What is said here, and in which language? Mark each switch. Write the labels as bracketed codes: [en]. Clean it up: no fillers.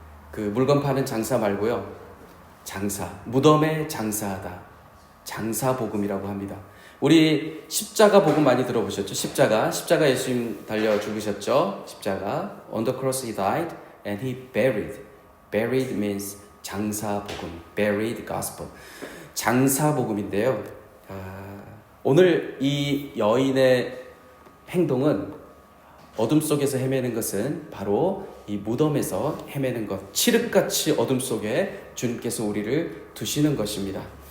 [ko] 그 물건 파는 장사 말고요. 장사. 무덤에 장사하다. 장사복음이라고 합니다. 우리 십자가 복음 많이 들어보셨죠? 십자가 예수님 달려 죽으셨죠? 십자가. [en] On the cross he died and he buried. Buried means 장사복음. Buried gospel. [ko] 장사복음인데요. 오늘 이 여인의 행동은 어둠 속에서 헤매는 것은 바로 이 무덤에서 헤매는 것. 칠흑같이 어둠 속에 주님께서 우리를 두시는 것입니다.